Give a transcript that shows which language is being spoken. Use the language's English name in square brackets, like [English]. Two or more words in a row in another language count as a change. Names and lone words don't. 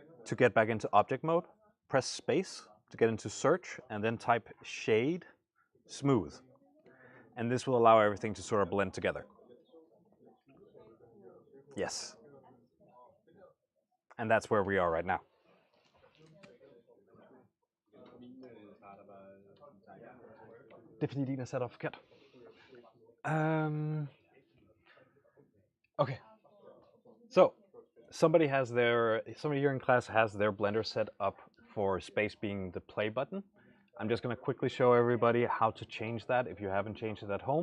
[English] to get back into object mode, press space to get into search, and then type shade smooth. And this will allow everything to sort of blend together. Yes. And that's where we are right now. [Danish] Det er fordi, din er sat op forkert. [English] Okay. So, somebody here in class has their Blender set up for space being the play button. I'm just going to quickly show everybody how to change that if you haven't changed it at home.